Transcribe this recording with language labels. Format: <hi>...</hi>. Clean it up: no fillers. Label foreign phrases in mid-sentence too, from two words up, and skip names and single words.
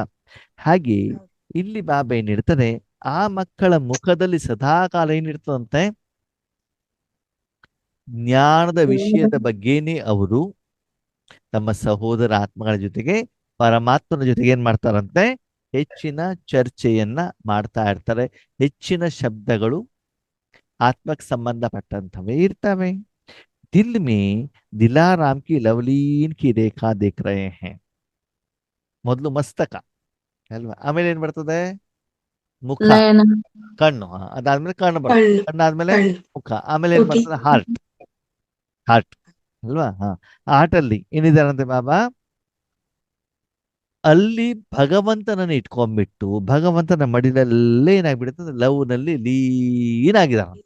<kn>ಹಾಗೆ ಇಲ್ಲಿ ಬಾಬಾ ಏನಿರ್ತಾರೆ, ಆ ಮಕ್ಕಳ ಮುಖದಲ್ಲಿ ಸದಾಕಾಲ ಏನಿರ್ತದಂತೆ, ಜ್ಞಾನದ ವಿಷಯದ ಬಗ್ಗೆನೇ ಅವರು ತಮ್ಮ ಸಹೋದರ ಆತ್ಮಗಳ ಜೊತೆಗೆ ಪರಮಾತ್ಮನ ಜೊತೆಗೆ ಏನ್ ಮಾಡ್ತಾರಂತೆ, ಹೆಚ್ಚಿನ ಚರ್ಚೆಯನ್ನ ಮಾಡ್ತಾ ಇರ್ತಾರೆ. ಹೆಚ್ಚಿನ ಶಬ್ದಗಳು ಆತ್ಮಕ್ಕೆ ಸಂಬಂಧಪಟ್ಟಂತವೇ ಇರ್ತವೆ.</kn> <hi>दिल में दिलाराम की लवलीन की रेखा देख रहे हैं.</hi> <kn>ಮೊದಲು ಮಸ್ತಕ ಅಲ್ವಾ, ಆಮೇಲೆ ಏನ್ ಬರ್ತದೆ, ಮುಖ, ನಯನ. ಕಣ್ಣು, ಅದಾದ್ಮೇಲೆ ಕಣ್ಣು ಬರ್ತದೆ, ಕಣ್ಣು ಕಣ್ಣಾದ್ಮೇಲೆ ಕಣ್ಣು ಮುಖ, ಆಮೇಲೆ ಏನ್ ತುಟಿ ಬರ್ತದೆ, ಹಾರ್ಟ್. ಹಾರ್ಟ್ ಅಲ್ವಾ? ಹಾರ್ಟ್ ಅಲ್ಲಿ ಏನಿದಾರಂತೆ ಬಾಬಾ, ಅಲ್ಲಿ ಭಗವಂತನನ್ನು ಇಟ್ಕೊಂಡ್ಬಿಟ್ಟು ಭಗವಂತನ ಮಡಿಲಲ್ಲೇ ಏನಾಗ್ಬಿಡುತ್ತೆ, ಲವ್ ನಲ್ಲಿ ಲೀನ್ ಆಗಿದಾರಂತೆ.</kn>